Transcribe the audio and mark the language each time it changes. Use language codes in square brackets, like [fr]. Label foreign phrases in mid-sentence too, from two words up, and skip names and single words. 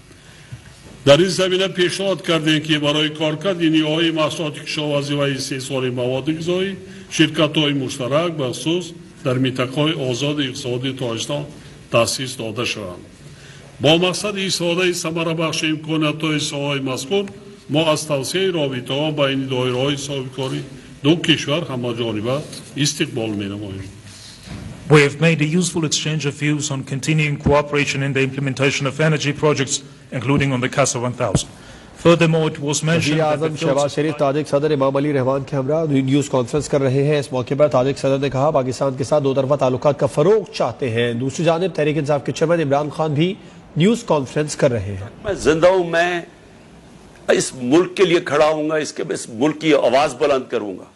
[tg] در این زمینه پیشنهاد کردیم که برای کارکرد نیروهای محصولات کشاورزی و استحصال مواد غذایی شرکت‌های مشترک بخصوص در منطقه‌های آزاد اقتصادی تاجیکستان تأسیس داده شوند. با مقصد استفاده ثمره‌بخش امکانات‌های ساحه مذکور ما از توسعه رابطه‌ها بین دایره‌های صاحبکاری دو کشور همه‌جانبه استقبال می‌نماییم. [en] We have made a useful exchange of views on continuing cooperation in the implementation of energy projects, including on the CASA 1000. Furthermore, it was mentioned that [ur] وزیراعظم شہباز شریف تاجک صدر امام علی رحمان کے ہمراہ نیوز کانفرنس کر رہے ہیں. اس موقع پر تاجک صدر نے کہا پاکستان کے ساتھ دو طرفہ تعلقات کا فروغ چاہتے ہیں. دوسری جانب تحریک انصاف کے چیئرمین عمران خان بھی نیوز کانفرنس کر رہے ہیں. میں زندہ ہوں, میں اس ملک کے لیے کھڑا ہوں گا, اس ملک کی آواز بلند کروں گا.